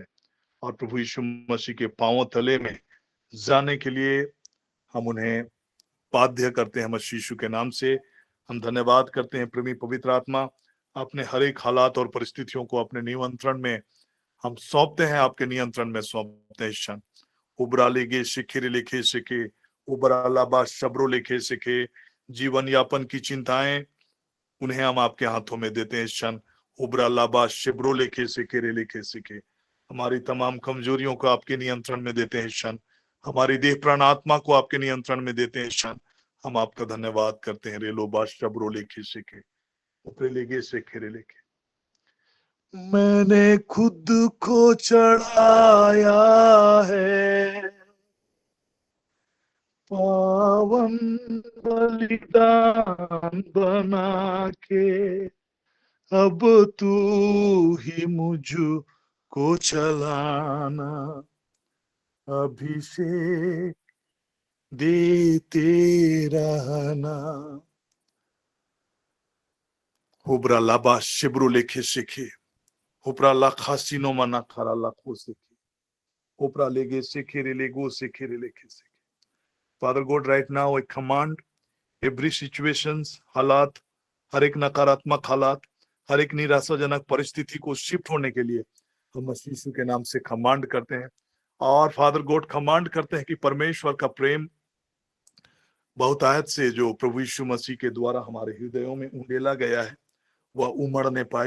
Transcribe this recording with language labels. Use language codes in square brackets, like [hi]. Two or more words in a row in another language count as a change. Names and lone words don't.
[hi] और प्रभु यीशु मसीह के पांवों तले में जाने के लिए हम उन्हें बाध्य करते हैं। मसीह यीशु के नाम से हम धन्यवाद करते हैं। प्रेमी पवित्र आत्मा, अपने हर एक हालात और परिस्थितियों को अपने नियंत्रण में हम सौंपते हैं, आपके नियंत्रण में सौंपते हैं। क्षण उबरा लेगे शिखिर लिखे सिखे उबरा लाबा शब्रो लिखे सिखे जीवन यापन की चिंताएं, उन्हें हम आपके हाथों में देते हैं। इस क्षण उबरा लाबा शिब्रो लिखे सिखे रे लिखे सिखे हमारी तमाम कमजोरियों को आपके नियंत्रण में देते हैं। इस क्षण हमारी देह प्राण आत्मा को आपके नियंत्रण में देते हैं। इस क्षण हम आपका धन्यवाद करते हैं। रेलो बा शब्रो लिखे सिखे ऊपरे लेगे सिखे रे लिखे। मैंने खुद को चढ़ाया है पावन बलिदान बना के, अब तू ही मुझको चलाना, अभिषेक देते रहना। हुब्रा लाबा शिब्रो लेखे सिखे हुब्रा ला खासिनो मना खरा लाखो सिखे हुब्रा लेगे सिखे रे लेगो सिखे रे लेखे सिखे। [en] Father God, right now I command every situations, [hi] हालात, हर एक नकारात्मक हालात, हर एक निराशाजनक परिस्थिति को शिफ्ट होने के लिए हम मसीह यीशु के नाम से कमांड करते हैं। और [en] Father God [hi] कमांड करते हैं कि परमेश्वर का प्रेम बहुतायत से जो प्रभु यीशु मसीह के द्वारा हमारे हृदयों में उंडेला गया है, वह उमड़ने पाए।